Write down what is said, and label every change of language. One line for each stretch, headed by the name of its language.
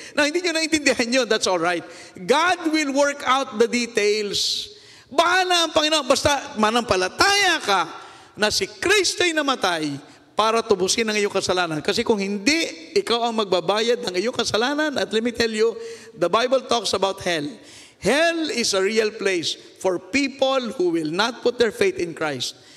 Filipino: Na hindi nyo naintindihan nyo,
English: that's all right. God will work out the details.
Filipino: Bahala ang Panginoon. Basta manampalataya ka na si Kristo ay namatay para tubusin ang iyong kasalanan. Kasi kung hindi, ikaw ang magbabayad ng iyong kasalanan.
English: At let me tell you, the Bible talks about hell. Hell is a real place for people who will not put their faith in Christ.